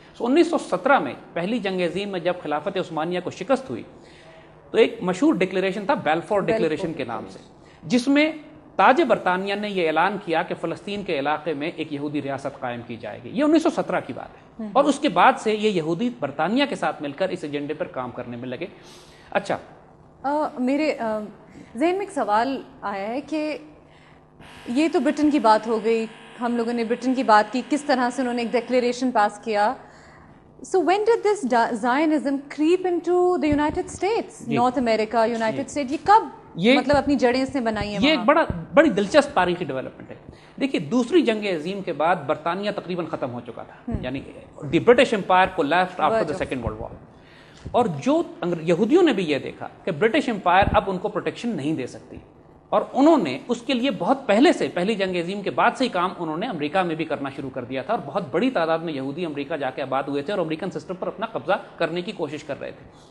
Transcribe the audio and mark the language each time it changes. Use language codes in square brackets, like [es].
[ur] 1917 میں پہلی جنگ عظیم میں جب خلافت عثمانیہ کو شکست ہوئی تو ایک مشہور ڈکلیریشن تھا بیلفور ڈکلیریشن کے نام سے, جس میں تاج برطانیہ نے یہ اعلان کیا کہ فلسطین کے علاقے میں ایک یہودی ریاست قائم کی جائے گی. یہ 1917 کی بات ہے, اور اس کے بعد سے یہ یہودی برطانیہ کے ساتھ مل کر اس ایجنڈے پر کام کرنے میں لگے. اچھا, میرے ذہن میں ایک سوال آیا ہے کہ یہ تو برٹن کی بات ہو گئی, ہم لوگوں نے برٹن کی بات کی, کس طرح سے انہوں نے ایک ڈکلیریشن پاس کیا. [en] So when did this Zionism creep into the United States, North America, United States? [ur] یہ کب مطلب اپنی جڑیں اس نے بنائی ہیں؟ یہ ایک بڑا بڑی دلچسپ تاریخی ڈیولپمنٹ ہے. دیکھیے دوسری جنگ عظیم کے بعد برطانیہ تقریباً ختم ہو چکا تھا, یعنی [en] The British Empire collapsed after the Second World War. [ur] اور جو یہودیوں نے بھی یہ دیکھا کہ برٹش امپائر اب ان کو پروٹیکشن نہیں دے سکتی, اور انہوں نے اس کے لیے بہت پہلے سے, پہلی جنگ عظیم کے بعد سے ہی کام انہوں نے امریکہ میں بھی کرنا شروع کر دیا تھا, اور بہت بڑی تعداد میں یہودی امریکہ جا کے آباد ہوئے تھے اور امریکن سسٹم پر اپنا قبضہ کرنے کی کوشش کر رہے تھے.